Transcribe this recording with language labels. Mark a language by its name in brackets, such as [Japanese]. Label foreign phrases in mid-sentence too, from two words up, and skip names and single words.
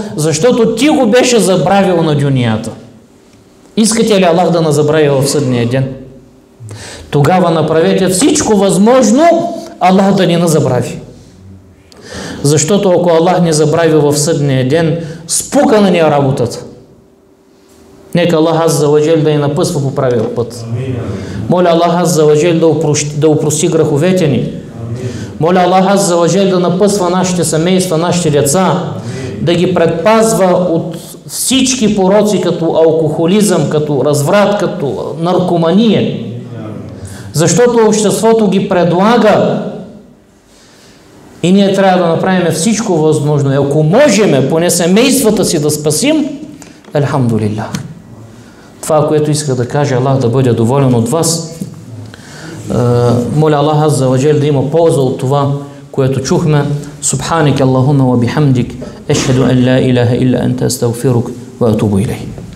[Bulgarian] Защото ти го беше забравил на дунията. Искате ли Аллах да не забрави в съдния ден? Тогава направете всичко възможно Аллах да ни не забрави. Защото ако Аллах не забрави в съдния ден, спукана ни е работата. Нека [Arabic] الله عز وجل [Bulgarian] да ни напъсва по правия път. Моля [Arabic] الله عز وجل [Bulgarian] да опрости греховете ни. Моля [Arabic] الله عز وجل [Bulgarian] да напъсва нашите семейства, нашите деца, да ги предпазва от всички пороци, като алкохолизъм, като разврат, като наркомания. Защото обществото ги предлага и ние трябва да направим всичко възможно. И ако можем поне семействата си да спасим, алхамдулилlah. Това, което иска да каже, Аллах да бъде доволен от вас. Моля [Arabic] الله عز وجل [Bulgarian] да има полза от това, което чухме. [Arabic] سبحانك اللهم وبحمدك، أشهد أن لا إله إلا أنت، أستغفرك وأتوب إليك.